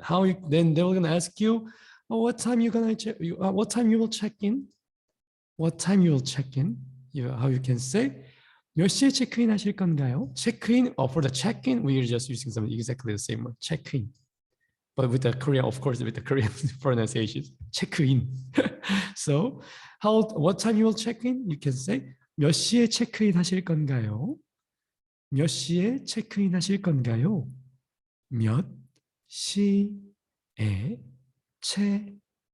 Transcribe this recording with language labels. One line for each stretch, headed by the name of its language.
English: How you, then they're gonna ask you, oh, what time you gonna check? What time you will check in? What time you will check in? How you can say
Korean: 몇 시에 체크인 하실 건가요?
English: Check-in. For the check-in, we are just using something exactly the same word. Check-in. But with the Korean, of course, with the Korean pronunciation, check-in. So, what time you will check in? You can say
Korean: 몇 시에 체크인 하실 건가요?
English: 몇 시에 체크인 하실 건가요?
Korean: 몇 시에 체크인 하실 건가요?